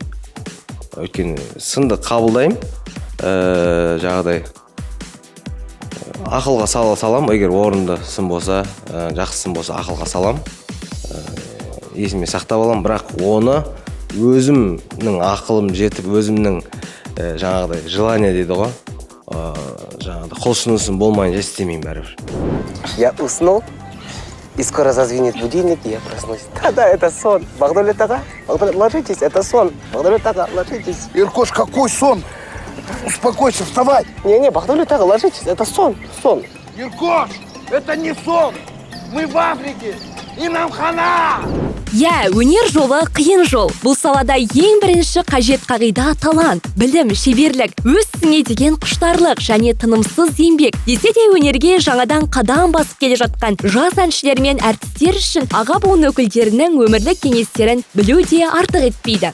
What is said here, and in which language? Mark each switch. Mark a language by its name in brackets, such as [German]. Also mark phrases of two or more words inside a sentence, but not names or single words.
[Kazakh] Өйткені сынды қабылдаймын, жаңағыдай ақылға салам, егер орынды сын болса, жақсы сын болса ақылға салам. Есіме сақтап алам, бірақ оны өзімнің ақылым жетіп, өзімнің жаңағыдай желание дейді ғой, жаңағыдай құлшынысын болмайынша істемеймін бәрібір. [Russian] Я уснул, и скоро зазвенит будильник, и я проснусь. Да, это сон. Багдулет ага, ложитесь, это сон. Багдулет ага, ложитесь. Иркош, какой сон? Успокойся, вставай. Не, Багдулет ага, ложитесь, это сон. Иркош, это не сон. Мы в Африке, и нам хана. [Kazakh] Иә, өнер жолы қиын жол. Бұл салада ең бірінші қажет қағида талант, білім, шеберлік, өз ісіңе деген құштарлық және тынымсыз еңбек. Десе де өнерге жаңадан қадам басып келе жатқан жас әншілер мен әртістер үшін аға буын өкілдерінің өмірлік кеңестерін білу де артық етпейді.